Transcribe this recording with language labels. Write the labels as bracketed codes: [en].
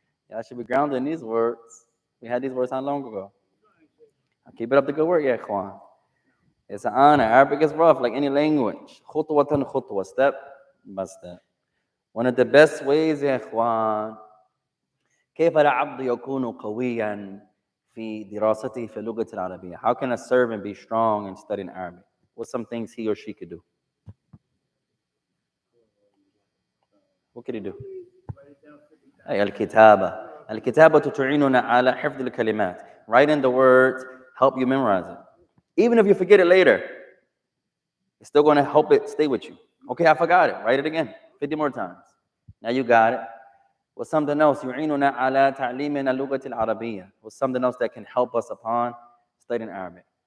[en] Y'all should be grounded in these words. We had these words not long ago. Keep it up the good work, ya ikhwan. It's an honor. Arabic is rough, like any language. [ar] خطوة خطوة, [en] step by step. One of the best ways, ya ikhwan, [ar] كيف العبد يكون قويا في دراسته في اللغة العربية? [en] How can a servant be strong in studying Arabic? What's some things he or she could do? What could he do? [ar] الكتابة. الكتابة تعيننا على حفظ الكلمات. [en] Writing the words help you memorize it. Even if you forget it later, it's still going to help it stay with you. Okay, I forgot it. Write it again 50 more times. Now you got it. What's something else? [ar] يعيننا على تعليمنا اللغة العربية. [en] What's something else that can help us upon studying Arabic?